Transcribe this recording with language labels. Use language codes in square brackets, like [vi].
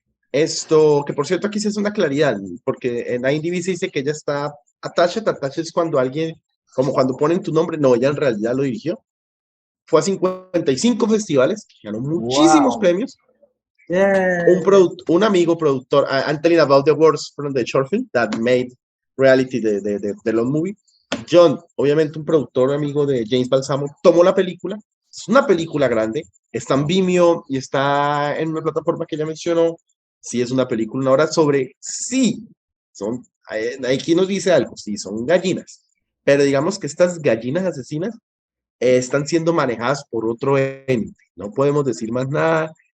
[es] Esto, que por cierto aquí sí es una claridad, porque en IMDb se dice que ella está attached es cuando alguien, como cuando ponen tu nombre, no, ella en realidad lo dirigió. Fue a 55 festivales, ganó muchísimos Wow. premios. Yeah. Un amigo productor, [en] I'm telling about the words from the short film that made reality the long movie. [es] John, obviamente un productor amigo de James Balsamo, tomó la película. Es una película grande, está en Vimeo y está en una plataforma que ya mencionó. Sí, es una película, una hora sobre, sí, son, aquí nos dice algo, sí, son gallinas, pero digamos que estas gallinas asesinas están siendo manejadas por otro ente, no podemos decir más nada.